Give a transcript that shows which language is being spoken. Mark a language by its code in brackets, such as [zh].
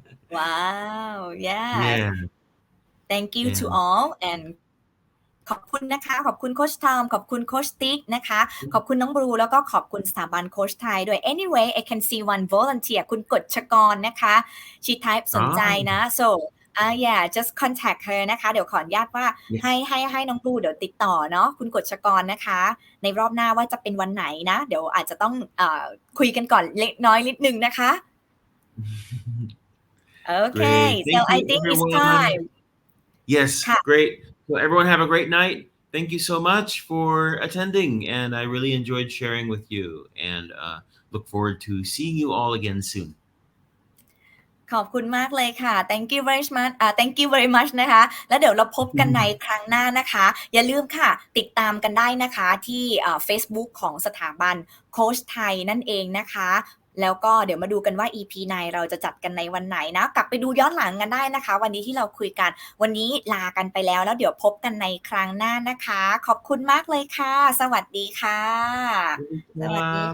[en] Wow. Yeah. Yeah. Thank you to And all and [th] ขอบคุณนะคะ ขอบคุณโค้ชทอมขอบคุณโค้ชติ๊กนะคะ ขอบคุณน้องบลูแล้วก็ขอบคุณสถาบันโค้ชไทยด้วย [en] anyway I can see one volunteer [th] คุณกฎชกรนะคะ [en] she type [th] สนใจนะ [en] so yeah just contact her [th] นะคะ เดี๋ยวขออนุญาตว่า [en] yes. [th] ให้น้องบลูเดี๋ยวติดต่อเนาะคุณกฎชกรนะคะ ในรอบหน้าว่าจะเป็นวันไหนนะ เดี๋ยวอาจจะต้องคุยกันก่อนเล็กน้อยนิดนึงนะคะ Okay [en] Great. so Thank I you, think it's everyone. time Yes. [th] ค่ะ [en] Great. So everyone have a great night. Thank you so much for attending, and I really enjoyed sharing with you, and look forward to seeing you all again soon. [th] ขอบคุณมากเลยค่ะ [en] thank you very much thank you very much [th] นะคะ แล้วเดี๋ยวเราพบกันในครั้งหน้านะคะ อย่าลืมค่ะ ติดตามกันได้นะคะที่Facebook ของสถาบันโค้ชไทยนั่นเองนะคะ แล้วก็เดี๋ยวมาดูกันว่า EP9 เราจะจัดกันในวันไหนนะ กลับไปดูย้อนหลังกันได้นะคะ วันนี้ที่เราคุยกัน วันนี้ลากันไปแล้ว แล้วเดี๋ยวพบกันในครั้งหน้านะคะ ขอบคุณมากเลยค่ะ สวัสดีค่ะ สวัสดี